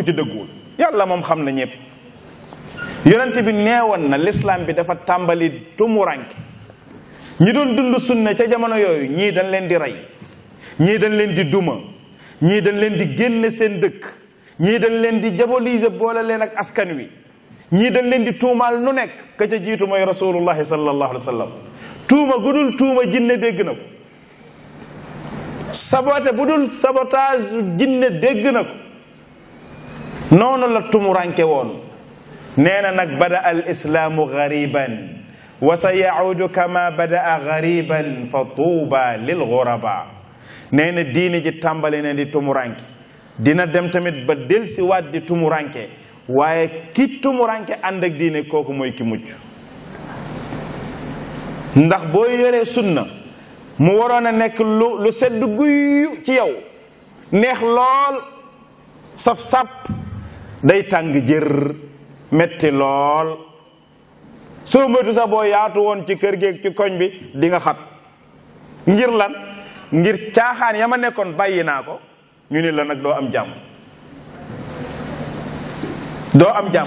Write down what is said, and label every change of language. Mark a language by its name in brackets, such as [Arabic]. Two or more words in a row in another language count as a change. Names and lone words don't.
[Wolof] ci dëgguwul yàlla moom xam na ñëpp yonent bi neewoon na l'islam bi dafa tàmbali tumuranke ñi doon dund sunna ca jamono yooyu ñii dañ leen di rey ñii dañ leen di duma ñii dañ leen di génne seen dëkk ñii dañ leen di diaboliser boole leen ak askan wi ñii dañ leen di tuumaal nu nekk ka ca jiitu mooy [Arabic] رسول الله صلى الله عليه وسلم [Wolof] tuuma gudul tuuma jinne dégg na ko sabote bu dul sabotage jinne dégg na ko noonu la tumuranke woon nee na nag [Arabic] بدأ الإسلام غريبا وسيعود كما بدأ غريبا فطوبى للغرباء [Wolof] nee na diine ji tàmbali ne di tumuranke dina dem tamit ba delsi waat di tumuranke waaye ki tumuranke ànd ak diine kooku mooy ki mucc ndax boo yoree sunna mu waroon a nekk lu sedd guy ci yow neex lool saf sàpp day tàng jër metti lool soo moytu sax boo yaatu woon ci kër gi ci koñ bi di nga xat ngir lan ngir caaxaan ya ma nekkoon bàyyi naa ko ñu ni la nag doo am jàmm doo am jàmm.